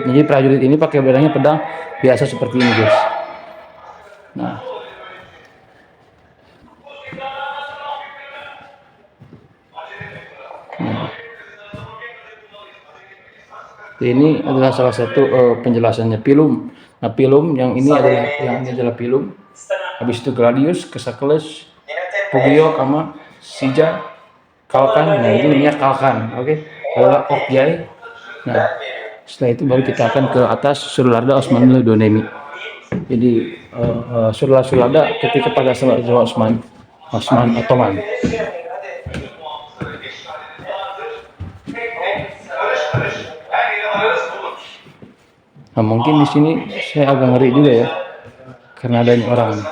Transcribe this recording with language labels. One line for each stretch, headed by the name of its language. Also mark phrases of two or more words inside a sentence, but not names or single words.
Indonesian: Jadi prajurit ini pakai pedangnya pedang biasa seperti ini guys. Nah, ini adalah salah satu penjelasannya pilum. Nah, pilum yang ini adalah pilum. Habis itu gladius, kesakles, pugio, kama, sija, kalkan. Nah, itu namanya kalkan. Oke, adalah okyai. Nah, setelah itu baru kita akan ke atas
Turkish: Surlarda Osmanlı Dönemi.
Indonesian: Jadi Surlarda ketika pada zaman Osman Ottoman. Nah, mungkin di sini saya agak ngeri juga ya, karena adanya orang.